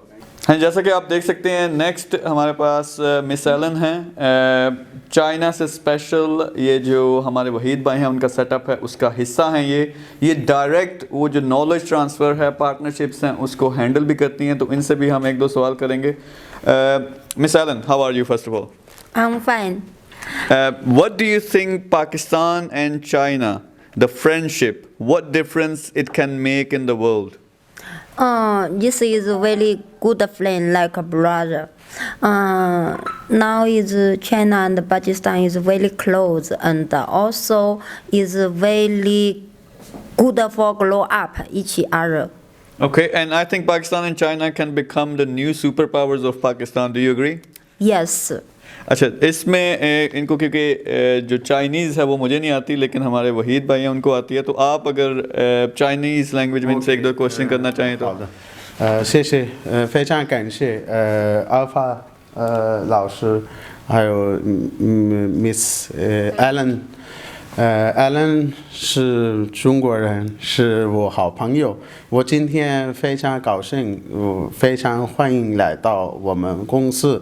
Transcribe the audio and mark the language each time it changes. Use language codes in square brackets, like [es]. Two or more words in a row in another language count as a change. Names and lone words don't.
[ur] ہاں, جیسا کہ آپ دیکھ سکتے ہیں نیکسٹ ہمارے پاس مس ایلن ہیں, چائنا سے اسپیشل. یہ جو ہمارے وحید بھائی ہیں ان کا سیٹ اپ ہے اس کا حصہ ہیں. یہ ڈائریکٹ وہ جو [en] knowledge transfer [ur] ہے, پارٹنرشپس ہیں, اس کو ہینڈل بھی کرتی ہیں. تو ان سے بھی ہم ایک دو سوال کریں گے. مس ایلن, [en] How are you first of all? I'm fine. What do you think Pakistan and China, the friendship, what difference it can make in the world? This is a very good friend, like a brother. Now is China and Pakistan is very close, and also is very good for grow up each other. Okay, and I think Pakistan and China can become the new superpowers of Pakistan. Do you agree? Yes. [ur] اچھا, اس میں ان کو کیونکہ جو چائنیز ہے وہ مجھے نہیں آتی لیکن ہمارے وحید بھائی ہیں ان کو آتی ہے, تو آپ اگر [en] Chinese language [ur] میں ان سے ایک دو کوشچن کرنا چاہیں تو. [zh] 谢谢，非常感谢阿发老师，还有Miss Allen。Allen 是中国人，是我好朋友。我今天非常高兴，我非常欢迎来到我们公司。